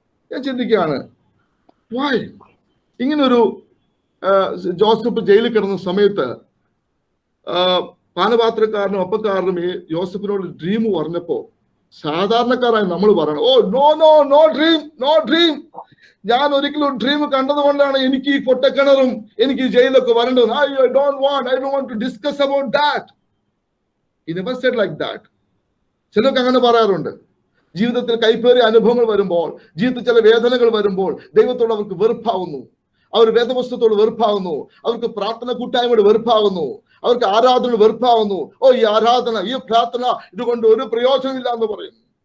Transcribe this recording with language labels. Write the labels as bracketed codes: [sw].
[ml] ഞാൻ ചിന്തിക്കുകയാണ്, [en] why? [ml] ഇങ്ങനൊരു ജോസഫ് ജയിലിൽ കിടന്ന സമയത്ത് പാനപാത്രക്കാരനും അപ്പക്കാരനും ഈ ജോസഫിനോട് ഡ്രീം പറഞ്ഞപ്പോ സാധാരണക്കാരായി നമ്മൾ പറയണം, [en] Oh no no no dream, no dream. [ml] ഞാൻ ഒരിക്കലും ഡ്രീം കണ്ടതുകൊണ്ടാണ് എനിക്ക് ഈ പൊട്ടക്കിണറും എനിക്ക് ഈ ജയിലൊക്കെ വരേണ്ടത്. [en] I don't want to discuss about that. He never said like that. [ml] ചിലർക്ക് അങ്ങനെ പറയാറുണ്ട്. ജീവിതത്തിൽ കൈപ്പേറിയ അനുഭവങ്ങൾ വരുമ്പോൾ, ജീവിതത്തിൽ ചില വേദനകൾ വരുമ്പോൾ ദൈവത്തോട് അവർക്ക് വെറുപ്പാവുന്നു, അവർ വേദപുസ്തകത്തോട് വെറുപ്പാവുന്നു, അവർക്ക് പ്രാർത്ഥന കൂട്ടായ്മയോട് വെറുപ്പാവുന്നു, അവർക്ക് ആരാധന വെറുപ്പാവുന്നു. ഓ ഈ ആരാധന, ഈ പ്രാർത്ഥന ഇതുകൊണ്ട് ഒരു പ്രയോജനമില്ല എന്ന് പറയുന്നു.